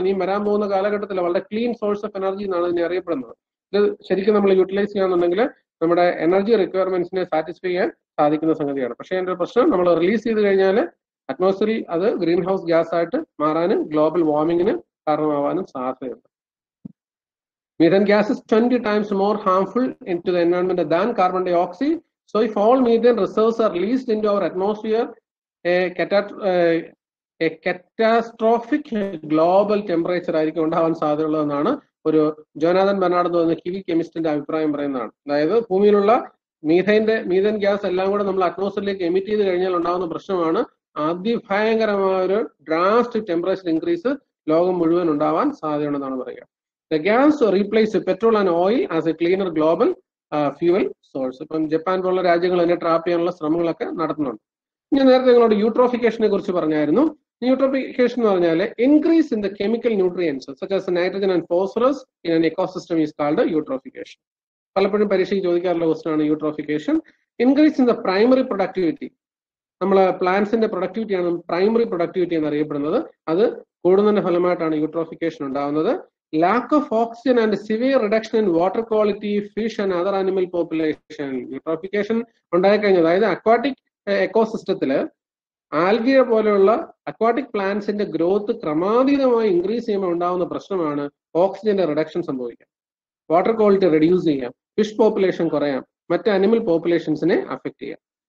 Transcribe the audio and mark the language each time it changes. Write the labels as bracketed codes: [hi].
[ml] ഇനിയും വരാൻ പോകുന്ന കാലഘട്ടത്തിൽ വളരെ [en] clean source of energy [ml] എന്നാണ് ഇതിനെ അറിയപ്പെടുന്നത്. ഇത് ശരിക്കും നമ്മൾ യൂട്ടിലൈസ് ചെയ്യാന്നുണ്ടെങ്കിൽ നമ്മുടെ എനർജി റിക്വയർമെന്റ്സിനെ സാറ്റിസ്ഫൈ ചെയ്യാൻ സാധിക്കുന്ന സംഗതിയാണ്. പക്ഷേ അതിന്റെ പ്രശ്നം നമ്മൾ റിലീസ് ചെയ്ത് കഴിഞ്ഞാൽ അറ്റ്മോസ്ഫിയറിൽ അത് ഗ്രീൻ ഹൗസ് ഗ്യാസ് ആയിട്ട് മാറാനും ഗ്ലോബൽ വാർമിങ്ങിന് കാരണമാവാനും സാധ്യതയുണ്ട്. [en] Methane gas is 20 times more harmful into the environment than carbon dioxide. So if all methane reserves are released into our atmosphere, a catastrophic global temperature [ml] ആയിരിക്കും ഉണ്ടാവാൻ സാധ്യതയുള്ളതെന്നാണ് ഒരു Jonathan Bernard എന്ന് പറയുന്ന kiwi കെമിസ്റ്റിന്റെ അഭിപ്രായം പറയുന്നതാണ്. അതായത് ഭൂമിയിലുള്ള മീഥേൻ ഗ്യാസ് എല്ലാം കൂടെ നമ്മൾ അറ്റ്മോസ്ഫിയറിലേക്ക് എമിറ്റ് ചെയ്ത് കഴിഞ്ഞാൽ ഉണ്ടാകുന്ന പ്രശ്നമാണ് അതിഭയങ്കരമായ ഒരു ഡ്രാസ്റ്റിക് ടെമ്പറേച്ചർ ഇൻക്രീസ് ലോകം മുഴുവൻ ഉണ്ടാവാൻ സാധ്യതയുണ്ടെന്നാണ് പറയുക. [en] The gas replace petrol and oil as a cleaner global fuel source. [ml] ഇപ്പം ജപ്പാൻ പോലുള്ള രാജ്യങ്ങൾ അതിനെ ട്രാപ്പ് ചെയ്യാനുള്ള ശ്രമങ്ങളൊക്കെ നടത്തുന്നുണ്ട്. ഞാൻ നേരത്തെ നിങ്ങളോട് യൂട്രോഫിക്കേഷനെ കുറിച്ച് പറഞ്ഞായിരുന്നു. [en] eutrophication [ml] എന്ന് പറഞ്ഞാൽ [en] Increase in the chemical nutrients such as nitrogen and phosphorus in an ecosystem is called eutrophication. [ml] പലപ്പോഴും പരീക്ഷയ്ക്ക് ചോദിക്കാറുള്ള ക്വസ്റ്റൻ ആണ് eutrophication. [en] increase in the primary productivity, [ml] നമ്മളെ പ്ലാന്റ്സിന്റെ പ്രൊഡക്ടിവിറ്റിയാണ് പ്രൈമറി പ്രൊഡക്ടിവിറ്റി എന്നറിയപ്പെടുന്നത്. അത് കൂടുന്നതിന്റെ ഫലമായിട്ടാണ് യൂട്രോഫിക്കേഷൻ ഉണ്ടാകുന്നത്. [en] Lack of oxygen and severe reduction in water quality, fish and other animal population. [ml] Eutrophication ഉണ്ടായിക്കഴിഞ്ഞാൽ, അതായത് അക്വാട്ടിക് എക്കോസിസ്റ്റത്തില് ആൽഗിയ പോലെയുള്ള അക്വാട്ടിക് പ്ലാന്റ്സിന്റെ ഗ്രോത്ത് ക്രമാതീതമായി ഇൻക്രീസ് ചെയ്യുമ്പോൾ ഉണ്ടാകുന്ന പ്രശ്നമാണ് ഓക്സിജന്റെ റിഡക്ഷൻ സംഭവിക്കാം, വാട്ടർ ക്വാളിറ്റി റെഡ്യൂസ് ചെയ്യാം, ഫിഷ് പോപ്പുലേഷൻ കുറയാം, മറ്റ് അനിമൽ പോപ്പുലേഷൻസിനെ അഫക്ട് ചെയ്യാം.